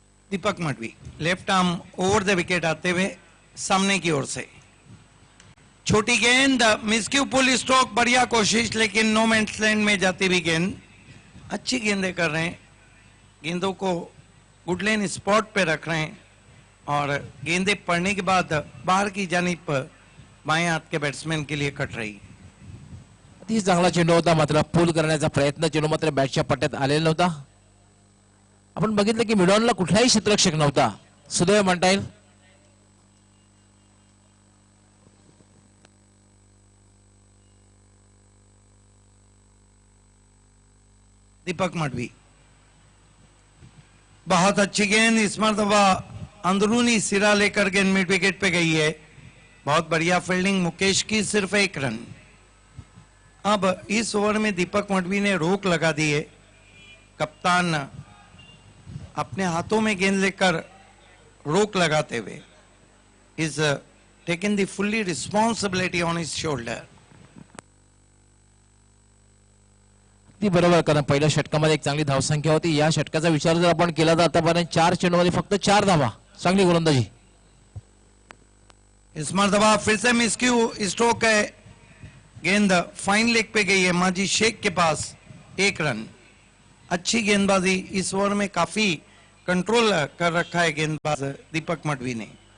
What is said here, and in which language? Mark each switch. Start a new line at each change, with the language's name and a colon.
Hindi: Deepak Madavi left arm over the wicket आते हुए सामने की ओर से, छोटी गेंद, मिस्क्यू पुल स्ट्रोक, बढ़िया कोशिश, लेकिन नो मैंस लैंड में जाती हुई गेंद। अच्छी गेंदें कर रहे हैं, गेंदों को गुडलेन स्पॉट पे रख रहे हैं और गेंदें पड़ने के बाद बाहर की जानिब बाएं हाथ के बैट्समैन के लिए कट रही।
Marathi: अति चांगला चेंडू होता, मात्र पूल करण्याचा प्रयत्न चेंडू मात्र बॅटच्या पट्ट्यात आलेला नव्हता. आपण बघितलं की मिडॉनला कुठलाही क्षेत्ररक्षक नव्हता, सुदैव म्हणता येईल.
Hindi: दीपक मडवी, बहुत अच्छी गेंद, इस मरतबा अंदरूनी सिरा लेकर गेंद मिड विकेट पे गई है। बहुत बढ़िया फील्डिंग मुकेश की, सिर्फ 1 रन। अब इस ओवर में दीपक मडवी ने रोक लगा दी है। कप्तान अपने हाथों में गेंद लेकर रोक लगाते हुए
English: Is taken the fully responsibility on his shoulder.
Marathi: ती बरोबर, कारण पहिल्या षटकामध्ये एक चांगली धावसंख्या होती. या षटकाचा विचार जर आपण केला तर आतापर्यंत 4 चेंडूमध्ये फक्त 4 धावा, चांगली गोलंदाजी.
Hindi: इस मरतबा फिर से मिस्क्यू स्ट्रोक है, गेंद फाइन लेग पे गई है माजी शेख के पास, 1 रन। अच्छी गेंदबाजी, इस ओवर में काफी कंट्रोल कर रखा है गेंदबाज दीपक मडवी ने।